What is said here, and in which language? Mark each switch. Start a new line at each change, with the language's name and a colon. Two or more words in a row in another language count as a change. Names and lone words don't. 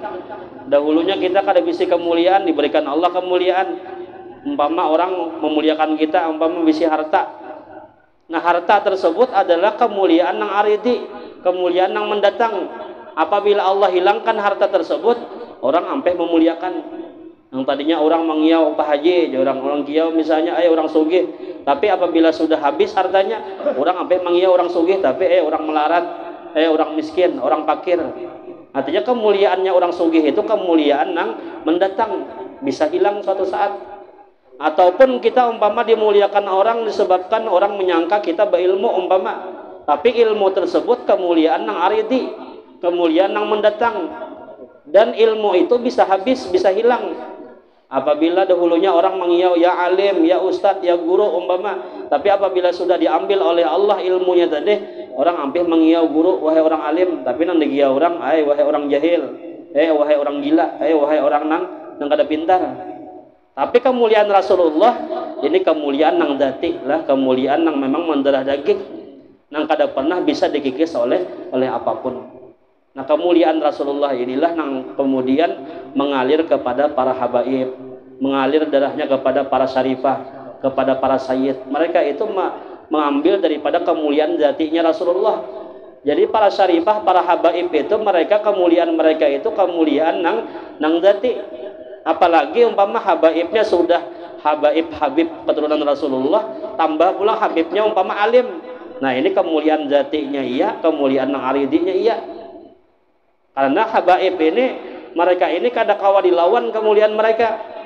Banjar: Dahulunya kita kada bisa kemuliaan, diberikan Allah kemuliaan. Umpama orang memuliakan kita, umpama bisi harta.
Indonesian: Nah, harta tersebut adalah kemuliaan yang aridi, kemuliaan yang mendatang. Apabila Allah hilangkan harta tersebut, orang sampai memuliakan.
Banjar: Yang tadinya orang mengiau Pak Haji, orang kiau misalnya, orang sugih. Tapi apabila sudah habis hartanya, orang sampai mengiau orang sugih, tapi orang melarat,
Indonesian: orang miskin, orang fakir. Artinya kemuliaannya orang sugih itu kemuliaan yang mendatang, bisa hilang suatu saat. Ataupun kita umpama dimuliakan orang disebabkan orang menyangka kita berilmu umpama, tapi ilmu tersebut kemuliaan yang aridi, kemuliaan yang mendatang, dan ilmu itu bisa habis, bisa hilang.
Banjar: Apabila dahulunya orang mengiau ya alim, ya ustadz, ya guru umpama, tapi apabila sudah diambil oleh Allah ilmunya tadi, orang hampir mengiau guru wahai orang alim, tapi nang digiau orang wahai orang jahil, wahai orang gila, wahai orang nang kada pintar. Tapi kemuliaan Rasulullah ini kemuliaan nang dzati lah, kemuliaan nang memang mendarah daging, nang kada pernah bisa dikikis oleh apapun.
Indonesian: Nah, kemuliaan Rasulullah inilah nang kemudian mengalir kepada para habaib, mengalir darahnya kepada para syarifah, kepada para sayyid. Mereka itu mengambil daripada kemuliaan dzatinya Rasulullah. Jadi para syarifah, para habaib itu mereka kemuliaan mereka itu kemuliaan nang dzati.
Banjar: Apalagi umpama habaibnya sudah habib keturunan Rasulullah, tambah pula habibnya umpama alim. Nah, ini kemuliaan zatinya iya, kemuliaan nang aridinya iya. Karena habaib ini, mereka ini kada kawa dilawan kemuliaan mereka.